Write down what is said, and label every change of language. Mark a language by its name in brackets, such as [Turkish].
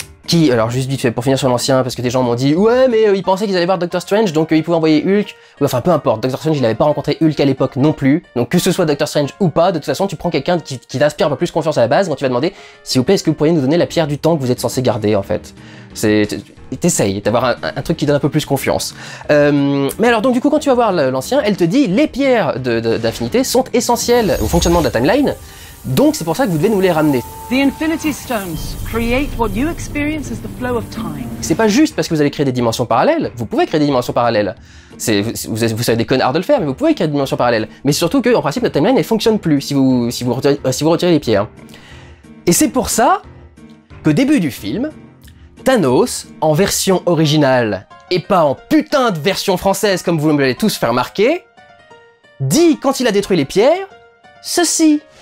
[French] qui, alors juste vite fait pour finir sur l'ancien, parce que des gens m'ont dit ouais mais ils pensaient qu'ils allaient voir Doctor Strange, donc ils pouvaient envoyer Hulk, ou enfin peu importe, Doctor Strange il n'avait pas rencontré Hulk à l'époque non plus, donc que ce soit Doctor Strange ou pas, de toute façon tu prends quelqu'un qui t'inspire un peu plus confiance à la base, quand tu vas demander s'il vous plaît est-ce que vous pourriez nous donner la pierre du temps que vous êtes censé garder en fait. T'essayes d'avoir un truc qui donne un peu plus confiance. Mais alors donc du coup quand tu vas voir l'ancien, elle te dit les pierres d'infinité sont essentielles au fonctionnement de la timeline, donc c'est pour ça que vous devez nous les ramener. [English] The Infinity Stones create what you experience as the flow of time. [French] C'est pas juste parce que vous allez créer des dimensions parallèles, vous pouvez créer des dimensions parallèles. Vous savez des connards de le faire, mais vous pouvez créer des dimensions parallèles. Mais surtout que en principe notre timeline elle fonctionne plus si vous retirez les pierres. Et c'est pour ça qu'au début du film, Thanos, en version originale, et pas en putain de version française comme vous me l'avez tous fait remarquer, dit quand il a détruit les pierres, ceci.